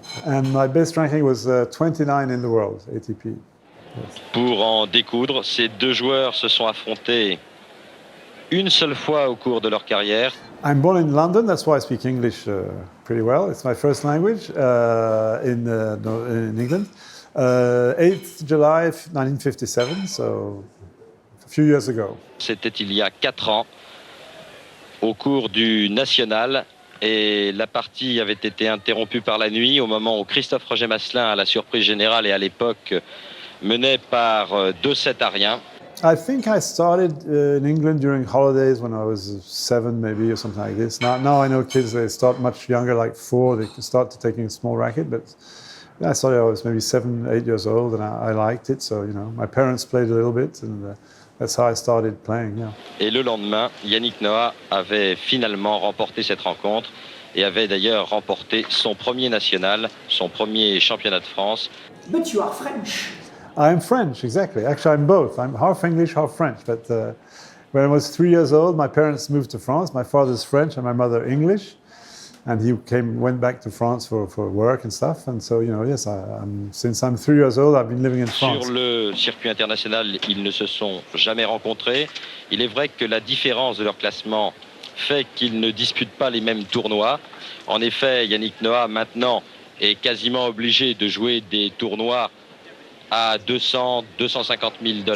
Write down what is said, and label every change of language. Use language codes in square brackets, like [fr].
[en] And my best ranking was 29 in the world, ATP. Yes. [fr] Pour en découdre, ces deux joueurs se sont affrontés une seule fois au cours de leur carrière. [en] I'm born in London, that's why I speak English pretty well. It's my first language in England. 8th July 1957, so a few years ago. [fr] C'était il y a 4 ans, au cours du National. Et la partie avait été interrompue par la nuit au moment où Christophe Roger-Vasselin, à la surprise générale et à l'époque, menait par 2-7 à rien. [en] I think I started in England during holidays when I was 7 maybe or something like this. Now I know kids, they start much younger, like 4, they can start to taking a small racket, but I started, I was maybe 7, 8 years old and I liked it, so my parents played a little bit and that's how I started playing, yeah. [fr] Et le lendemain, Yannick Noah avait finalement remporté cette rencontre et avait d'ailleurs remporté son premier national, son premier championnat de France. [en] But you are French. I'm French, exactly. Actually, I'm both. I'm half English, half French. But when I was 3 years old, my parents moved to France. My father's French and my mother English. And he went back to France for work and stuff. And so, yes, since I'm 3 years old, I've been living in France. [fr] Sur le circuit international, ils ne se sont jamais rencontrés. Il est vrai que la différence de leur classement fait qu'ils ne disputent pas les mêmes tournois. En effet, Yannick Noah, maintenant, est quasiment obligé de jouer des tournois à 200, 250 000 $.